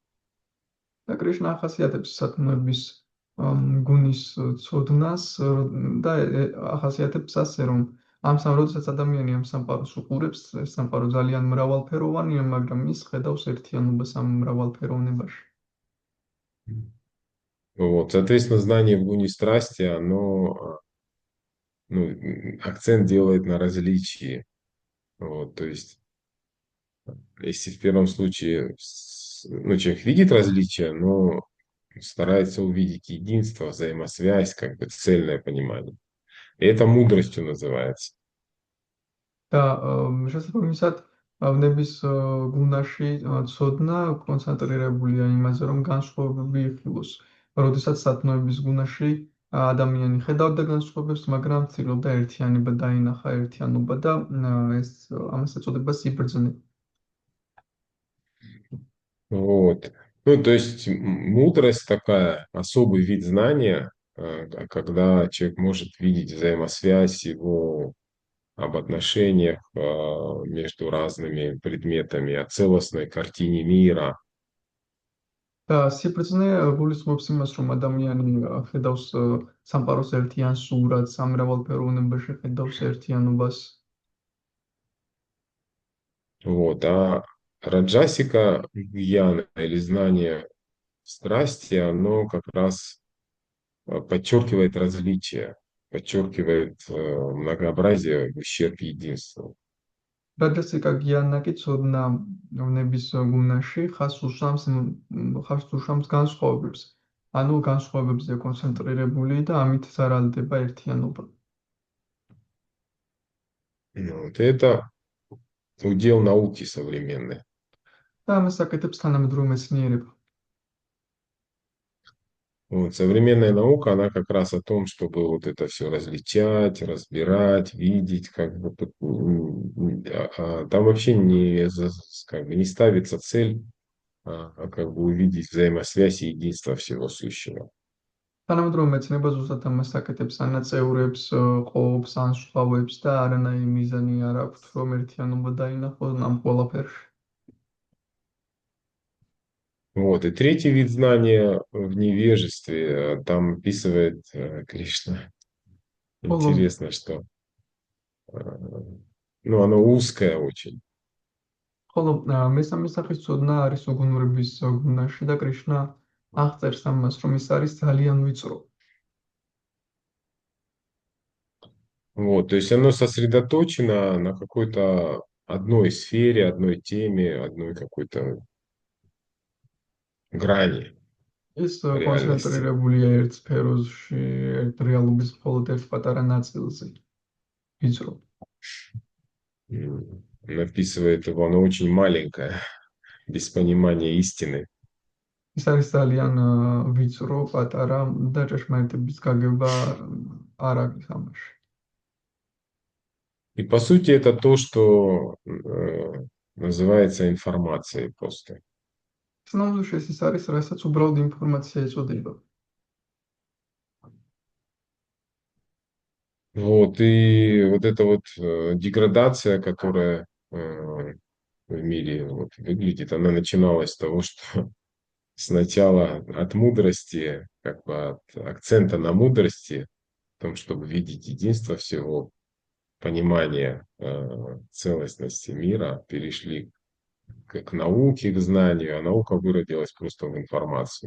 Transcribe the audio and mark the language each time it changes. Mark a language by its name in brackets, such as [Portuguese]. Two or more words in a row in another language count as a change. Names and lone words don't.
[Georgian] და კრიშნა ახასიათებს სატნოების გუნის ცოდნას და ახასიათებს ასე, რომ როდესაც ადამიანი ამ სამყაროს უყურებს, ეს სამყარო ძალიან მრავალფეროვანია, მაგრამ ის ხედავს ერთიანობას ამ მრავალფეროვნებაში. [Russian] Вот, соответственно, знание в гуне страсти, ну, акцент делает на различии. Вот, то есть, если в первом случае, ну, человек видит различия, но старается увидеть единство, взаимосвязь, как бы цельное понимание. И это мудростью называется. [Georgian] და შესაბამისად ვნების გუნაში ცოდნა კონცენტრირებულია იმაზე, რომ განსხვავებები იხილოს. როდესაც სათნოების გუნაში ადამიანი ხედავდა განსხვავებებს, მაგრამ ცდილობდა ერთიანება დაინახა, ერთიანობა და ეს ამას ეწოდება სიბრძნე. [Russian] Вот. Ну, то есть мудрость такая, особый вид знания, когда человек может видеть взаимосвязь его об отношениях между разными предметами, о целостной картине мира. [Georgian] და სიბრძნე გულისხმობს იმას, რომ ადამიანი ხედავს სამყაროს ერთიან სურათს, სამრავალფეროვნებაში ხედავს ერთიანობას. [Russian] Вот. А раджасика гьяна или знание страсти, оно как раз подчеркивает различия, подчеркивает многообразие в ущерб единству. [Georgian] რაჯასიკა გიანა კი ცოდნა ვნების გუნაში ხას უშამს განსხვავებებს. ანუ განსხვავებებზე კონცენტრირებული და ამით ზარალდება ერთიანობა. [Russian] Вот. Это удел науки современной. [Georgian] და ამას აკეთებს თანამედროვე მეცნიერება. [Russian] Вот. Современная наука, она как раз о том, чтобы вот это все различать, разбирать, видеть, как бы там вообще как бы не ставится цель, как бы увидеть взаимосвязь и единство всего сущего. [Georgian] თანამედროვე მეცნიერება ზუსტად ამას აკეთებს, ანაწევრებს, ყოფს, ანსხვავებს და არანაირი მიზანი არ აქვს, რომ ერთიანობა დაინახოს ამ ყველაფერში. [Russian] Вот. И третий вид знания в невежестве, там описывает Кришна. Интересно, что ну, оно узкое очень. [Georgian] ხოლო მესამე სახის ცოდნა არის უგუნურების გუნაში და კრიშნა აღწერს ამას, რომ ის არის ძალიან ვიწრო. [Russian] Вот, то есть оно сосредоточено на какой-то одной сфере, одной теме, одной какой-то грани [Georgian] ის [Russian] реальности. [Georgian] კონცენტრირებულია ერთ სფეროში, ერთ რეალობის მხოლოდ ერთ პატარა ნაწილზე. ვიწრო. [Russian] Написывает его, оно очень маленькое, без понимания истины. [Georgian] ის არის ძალიან ვიწრო, პატარა და ჭეშმარიტების გაგება არ აქვს ამაში. [Russian] И по сути это то, что называется информацией просто. [Georgian] სინამდვილეში ის არის, რასაც უბრალოდ ინფორმაცია ეწოდება. [Russian] Вот, и вот эта вот деградация, которая в мире вот выглядит, она начиналась с того, что сначала от мудрости, как бы от акцента на мудрости, в том, чтобы видеть единство всего, понимание целостности мира, перешли к науке, к знанию, а наука выродилась просто в информацию.